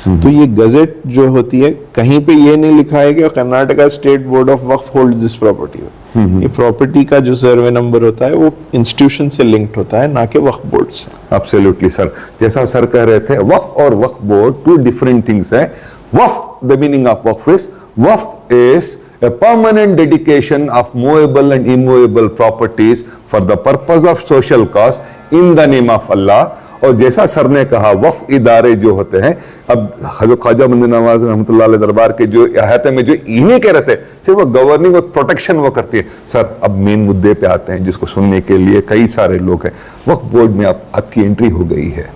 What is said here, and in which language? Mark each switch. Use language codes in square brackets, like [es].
[ur] تو یہ گزٹ جو ہوتی ہے کہیں پہ یہ نہیں لکھا ہے کہ [en] Karnataka state board of Waqf holds this property. [ur] یہ پراپرٹی کا جو سروے نمبر ہوتا ہے وہ انسٹیٹیوشن سے لنکڈ ہوتا ہے، نہ کہ وقف بورڈ سے. [en] Absolutely sir. [ur] جیسا سر کہہ رہے تھے وقف اور وقف بورڈ [en] two different things [ur] ہیں. [en] وقف the meaning of waqf is a permanent dedication of movable and immovable properties for the purpose of social cause in the name of Allah. [ur] اور جیسا سر نے کہا وقف ادارے جو ہوتے ہیں، اب حضرت خواجہ بندے نواز رحمۃ اللہ علیہ دربار کے جو احاطے میں جو انہیں کہہ رہے تھے صرف وہ گورننگ اور پروٹیکشن وہ کرتی ہے. سر اب مین مدعے پہ آتے ہیں جس کو سننے کے لیے کئی سارے لوگ ہیں. وقف بورڈ میں آپ کی انٹری ہو گئی ہے.